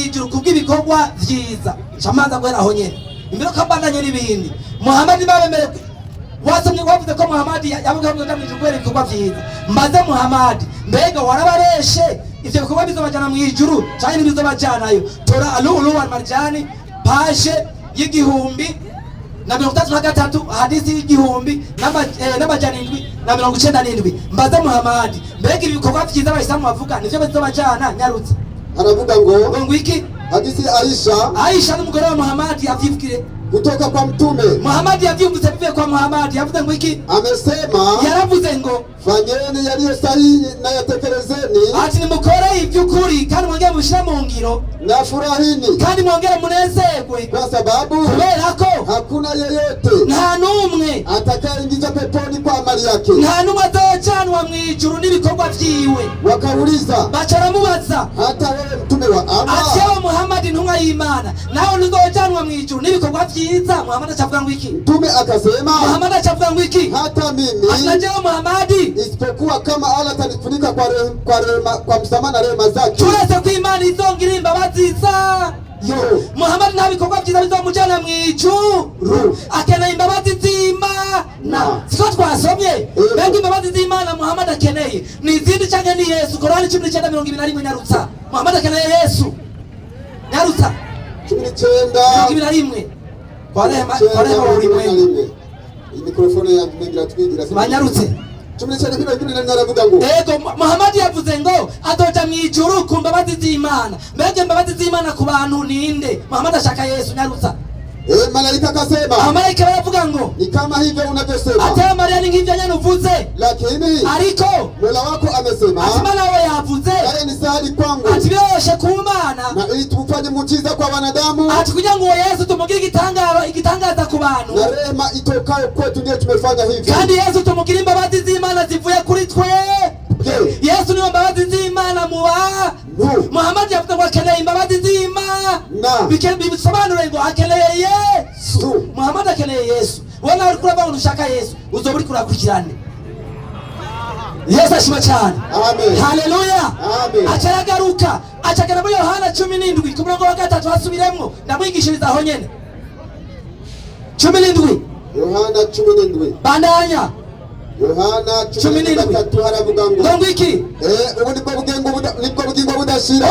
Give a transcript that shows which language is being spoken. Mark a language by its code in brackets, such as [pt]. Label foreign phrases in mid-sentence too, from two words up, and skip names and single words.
[rn] ijuru kubw'ibikorwa vyiza camanza gwera aho nyene imbere ko bandanye n'ibindi Muhammad babemere wasomye wavuze ko Muhammad yavuga ngo ndamije gwera ibikorwa vyiza mbaze Muhammad mbega warabareshe ivyo bikorwa bizobajana mu ijuru cyane bizobajanayo tora alulu wal marjani page y'igihumbi na 33 hadisi y'igihumbi n'amajana 797 mbaze Muhammad mbega ibikorwa vyiza bahisamu bavuga nivyo bizobajana nyarutse Aravuga ngo iki hadisi Aisha n'umugore wa Muhammad yavyivukire [sw] kutoka kwa mtume [rn] Muhammad yavyumvise bivuye kwa Muhammad yavuze ngo iki [sw] amesema [rn] yaravuze ngo [sw] fanyeni yaliyo sahihi na yatekelezeni [rn] ati nimukore ivy'ukuri kandi mwongere mushira mu ngiro [sw] na furahini [rn] kandi mwongere munezerwe [sw] kwa sababu [rn] kubera ko [sw] hakuna yeyote [rn] nta numwe [sw] atakayeingizwa peponi kwa amali yake, [rn] nta numwe azocanwa mw'ijuru n'ibikorwa vyiwe. [sw] Wakauliza [rn] bacaramubaza [sw] hata wewe mtume wa Allah [rn] ati yewe Muhammad intumwa y'Imana nawe ntuzocanwa mw'ijuru n'ibikorwa vyiza? Muhammad acavuga ngo iki? [sw] Mtume akasema [rn] Muhammad acavuga ngo iki? [sw] hata mimi [rn] anajewe Muhammad [sw] isipokuwa kama Allah atanifunika kwa msamaha na rehema zake, [rn] turetse ko Imana izongira imbabazi za yo. Muhammad nta bikorwa vyiza bizomujana mw'ijuru, akeneye imbabazi z'Imana. Siko twasomye mbega imbabazi z'Imana Muhammad akeneye ni izindi canke ni Yesu? Korani 19:21 nyarutsa. Muhammad akeneye Yesu nyarutsa 19:21 [sw] kwa rehema ulimwengu. [rn] Mikrofone ya mmengira twigira banyarutse ego. Muhammad yavuze ngo azoja mw'ijuru ku mbabazi z'Imana. Mbega imbabazi z'Imana ku bantu ninde? Muhammad ashaka Yesu nyarutsa. [sw] Malaika akasema, [rn] malaika baravuga ngo [sw] ni kama hivyo unavyosema. [rn] Ate Maria ni ngivyo nyene uvuze, [sw] lakini [rn] ariko [sw] Mola wako amesema, [rn] asimana wewe yavuze [sw] yale ni sahali kwangu, [rn] ati biroshe ku Mana [sw] na ili tumfanye muujiza kwa wanadamu, [rn] ati kugira ngo Yesu tumugire igitangaza ku bantu, [sw] na rehema itokayo kwetu ndiyo tumefanya hivi. [rn] Kandi Yesu tumugire imbabazi z'Imana zivuye kuri twe. Yesu ni imbabazi z'Imana muwa. Muhammad yavuze ngo akeneye imbabazi z'Imana. Bisobanura ngo akeneye Yesu. Muhammad akeneye Yesu. Wona uri kurava ngo ushaka Yesu, uzoba uri kurakurikirane. Yesu ashimwe cyane. Amen. Haleluya. Amen. Acagaruka acagera muri Yohana 17 ku murongo wa 3 hasubiremwo ndamwigishiriza aho nyene 17 Yohana 17 bandanya Yohana 17 haravuga ngo iki? Ubu nibwo bugingo budashira.